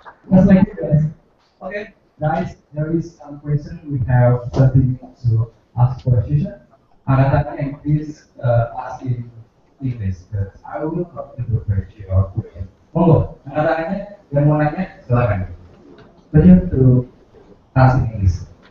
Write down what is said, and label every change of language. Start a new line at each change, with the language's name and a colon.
English: That's like this. Okay, guys, there is some question. We have 30 minutes to ask questions. And please ask in English, because I will not interpret your question.
Indonesian: Monggo, angkat yang mau nanya, silakan.
English: Question to ask in English.